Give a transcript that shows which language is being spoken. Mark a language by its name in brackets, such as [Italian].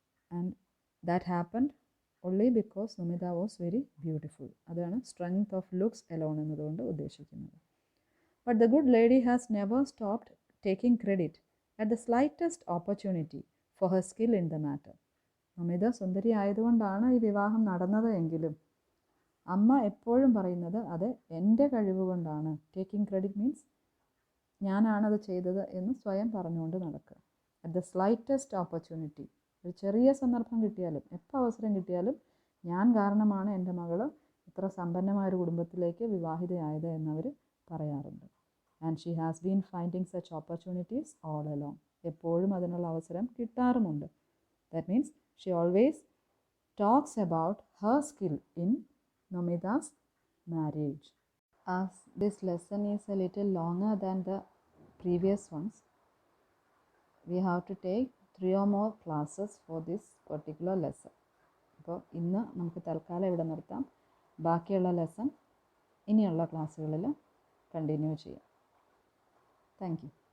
[English] And that happened only because Nomida was very beautiful. [Malayalam] അതാണ് [English] strength of looks alone [Malayalam] എന്നതുകൊണ്ട് ഉദ്ദേശിക്കുന്നത്. [English] But the good lady has never stopped taking credit at the slightest opportunity for her skill in the matter. [Malayalam] Nomita സുന്ദരി ആയതുകൊണ്ടാണ് ഈ വിവാഹം നടന്നത് എങ്കിലും അമ്മ എപ്പോഴും പറയുന്നത് അത് എൻ്റെ കഴിവ് കൊണ്ടാണ്. [English] taking credit means [Malayalam] ഞാനാണത് ചെയ്തത് എന്ന് സ്വയം പറഞ്ഞുകൊണ്ട് നടക്കുക. [English] at the slightest opportunity, [Malayalam] ഒരു ചെറിയ സന്ദർഭം കിട്ടിയാലും എപ്പോൾ അവസരം കിട്ടിയാലും ഞാൻ കാരണമാണ് എൻ്റെ മകൾ ഇത്ര സമ്പന്നമായ ഒരു കുടുംബത്തിലേക്ക് വിവാഹിതയായത് എന്നവർ പറയാറുണ്ട്. [English] And she has been finding such opportunities all along. [Malayalam] എപ്പോഴും അതിനുള്ള അവസരം കിട്ടാറുമുണ്ട്. [English] That means she always talks about her skill in Nomita's marriage. As this lesson is a little longer than the previous ones, we have to take 3 or more classes for this particular lesson. [Malayalam] അപ്പോൾ ഇന്ന് നമുക്ക് തൽക്കാലം ഇവിടെ നിർത്താം. ബാക്കിയുള്ള lesson ഇനിയുള്ള ക്ലാസ്സുകളിൽ continue ചെയ്യാം. [English] Thank you.